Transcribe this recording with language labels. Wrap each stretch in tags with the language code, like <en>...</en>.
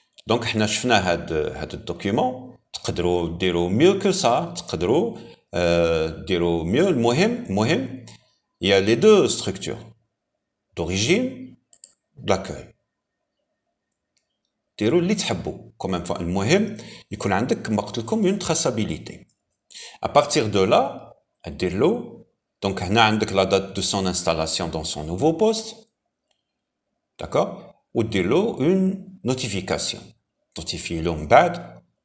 <ar>Donc حنا شفنا هاد الدوكيومون تقدروا ديروا mieux que ça, تقدروا ديروا mieux.</ar> <fr>المهم il y a les deux structures d'origine, d'accueil.</fr> <ar>ديروا اللي تحبوا كوميم فوا. المهم يكون عندك كما قلت لكم اون تراسابيليتي.</ar> <fr>À partir de là دير له donc هنا عندك la date de son installation dans son nouveau poste, d'accord, ودير له une notification notifier له من بعد</fr>